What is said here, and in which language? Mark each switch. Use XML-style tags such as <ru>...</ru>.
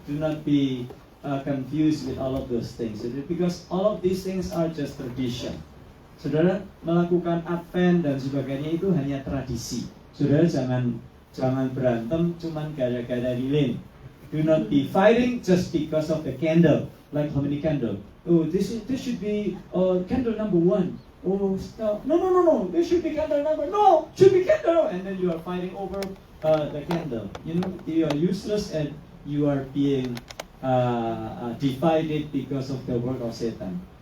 <en>Do not be confused with all of those things. Because all of these things are just tradition.</en> <id>Saudara, melakukan Advent dan sebagainya itu hanya tradisi. Saudara, jangan berantem cuman gara-gara lilin.</id> <en>Do not be fighting just because of the candle. Like how many candle? Oh, this should be candle number 1. Oh, no. This should be candle number. No, should be candle. And then you are fighting over the candle. You are useless and you are being divided because of the work of Satan.</en>